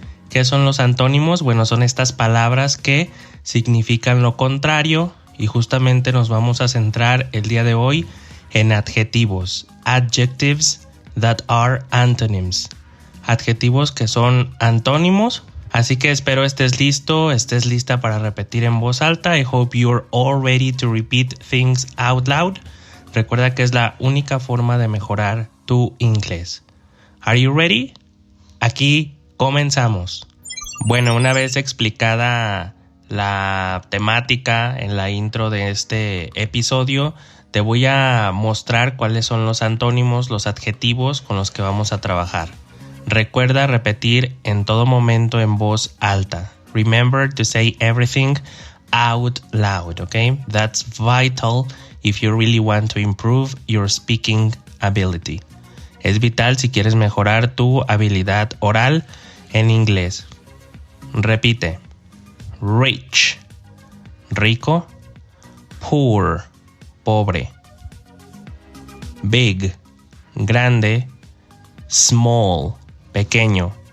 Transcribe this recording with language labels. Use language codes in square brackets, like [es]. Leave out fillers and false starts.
[es] ¿Qué son los antónimos? Bueno, son estas palabras que significan lo contrario y justamente nos vamos a centrar el día de hoy en adjetivos, [en] adjectives that are antonyms, [es] adjetivos que son antónimos. Así que espero estés lista para repetir en voz alta. [en] I hope you're all ready to repeat things out loud. [es] Recuerda que es la única forma de mejorar tu inglés. [en] Are you ready? [es] Aquí comenzamos. Bueno, una vez explicada la temática en la intro de este episodio, te voy a mostrar cuáles son los antónimos, los adjetivos con los que vamos a trabajar. Recuerda repetir en todo momento en voz alta. [en] Remember to say everything out loud, okay? That's vital if you really want to improve your speaking ability. [es] Es vital si quieres mejorar tu habilidad oral en inglés. Repite. Rich, rico. Poor, pobre. Big, grande. Small, pequeño.